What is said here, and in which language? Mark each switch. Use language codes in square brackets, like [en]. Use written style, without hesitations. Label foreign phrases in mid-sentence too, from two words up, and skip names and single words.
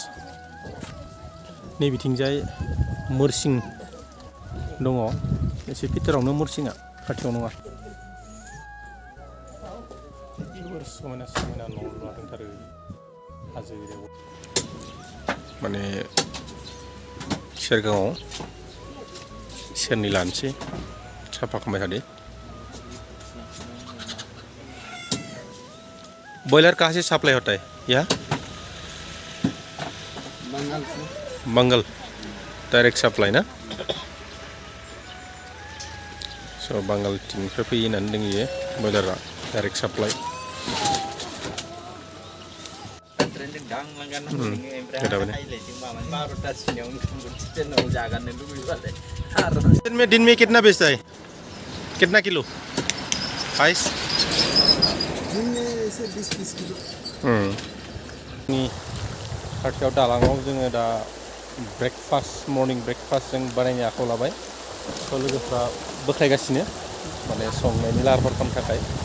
[brx] नैबिथिंजाय मोरसिं दङ एसे भितरावनो मोरसिङा खाथियाव नङा। जोबोर समायना समायना न' लुना दंथारो हाजो एरियायाव। माने सेरगावआव सेरनै लानोसै साफा खालामबाय थादो। [hi] बॉयलर कहाँ से सप्लाई होता है यहाँ? बंगाल से। बंगाल [en] direct supply [hi] ना? [brx] स' बांगालथिंनिफ्राय फैयो होननानै दोंयो बयलारा [en] direct supply. [hi] दिन में कितना बेचता है? कितना किलो? आइस? दिन में ऐसे 20-20 किलो। [brx] खाथियाव दालाङाव जोङो दा [en] morning breakfast [brx] जों बानायनो आखायाव लाबाय। स' लोगोफ्रा बोख्लायगासिनो माने संनायनि लाहार फाहार खालामनो थाखाय।